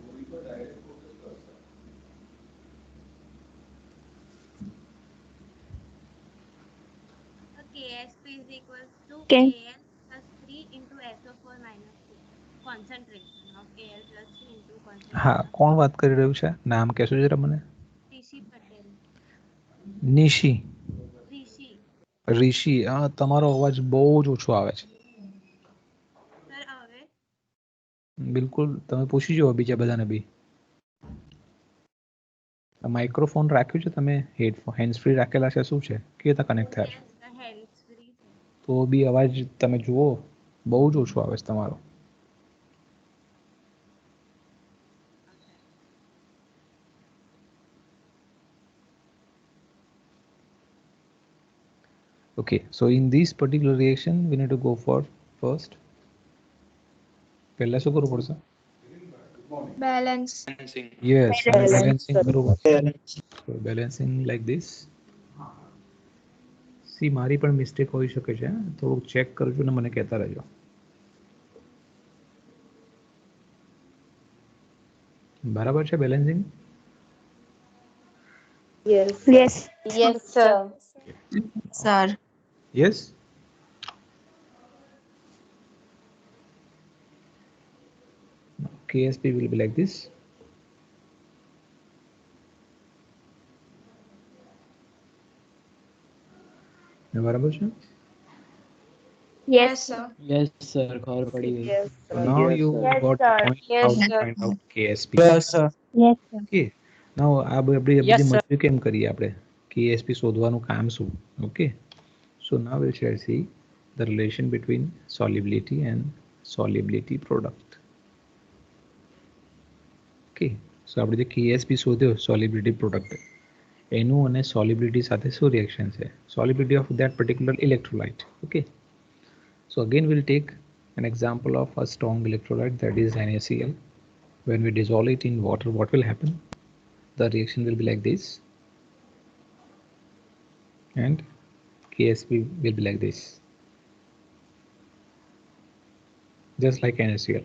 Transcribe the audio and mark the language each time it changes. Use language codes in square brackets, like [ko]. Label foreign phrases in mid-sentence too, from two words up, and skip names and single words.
[en] So KSP is equals to Can- Al plus 3 into SO4 minus 2. Concentration of Al plus 3 into concentration [gu] હા, [en] of [gu] કોણ વાત કરી રહ્યું છે? નામ કહેશો જરા મને? Rishi Patel. નિશી, Rishi. ઋષિ. તમારો અવાજ બહુ જ ઓછો આવે છે. Sir, હવે બિલકુલ, તમે પૂછી જુઓ બીજા બધાને બી. માઇક્રોફોન રાખ્યું છે તમે? [en] headphone hands free [gu] રાખેલા છે? શું છે? કેવી રીતે કનેક્ટ થાય છે? [en] yes, the hands free. [gu] તો બી અવાજ તમે જુઓ, બહુ જ ઓછો આવે છે તમારો. [en] Okay, so in this particular reaction we need to go for first. [gu] પહેલા શું કરવું પડશે? [en] Balance. Yes, Balance. balancing બરોબર. So balancing like this. [gu] સી મારી પણ મિસ્ટેક હોઈ શકે છે, થોડુંક ચેક કરજો ને મને કહેતા રહેજો. બરાબર છે બેલેન્સિંગ? [en] Yes. Yes, sir. Sir. Yes. KSP will be like this. [gu] બરાબર છે? [en] Yes, sir. Yes, sir. [gu] ખબર પડી ગઈ. [en] Yes, So sir. now you Yes, got sir. the point Yes, how to sir. find out KSP. Yes, sir. Yes, sir. Okay. Now [gu] આ બધી [en] Yes, sir. [gu] મજૂરી કેમ કરીએ આપણે? KSP શોધવાનું કામ શું? [en] Okay. So now we shall see the relation between solubility and solubility product. Okay. So [gu] આપણે જે KSP શોધ્યો [en] solubility product, [gu] એનું અને solubility સાથે શું reaction છે? [en] Solubility of that particular electrolyte. Okay. So again we'll take an example of a strong electrolyte, that is NaCl. When we dissolve it in water, what will happen? The reaction will be like this, and KSP will be like this, just like NaCl.